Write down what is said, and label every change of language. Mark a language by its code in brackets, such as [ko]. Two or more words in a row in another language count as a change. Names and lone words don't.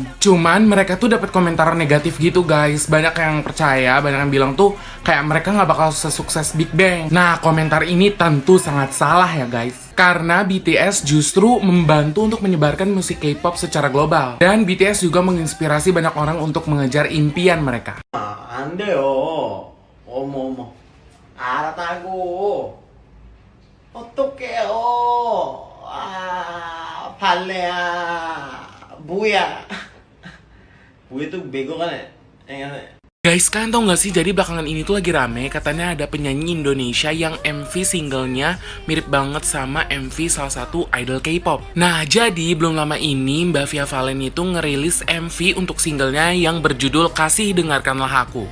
[id] Cuman mereka tuh dapat komentar negatif gitu, guys. Banyak yang percaya, banyak yang bilang tuh kayak mereka nggak bakal sesukses Big Bang. Nah, komentar ini tentu sangat salah ya, guys. Karena BTS justru membantu untuk menyebarkan musik K-pop secara global. Dan BTS juga menginspirasi banyak orang untuk mengejar impian mereka. [ko] 안 돼요. 어머. 알았다고. 어떡해요. 아, 발레야. 뭐야. 왜 또 매거가네. [id] Guys, kalian tau gak sih, jadi belakangan ini tuh lagi rame, katanya ada penyanyi Indonesia yang MV singlenya mirip banget sama MV salah satu idol K-pop. Nah, jadi belum lama ini Mbak Via Valen itu ngerilis MV untuk singlenya yang berjudul Kasih Dengarkanlah Aku.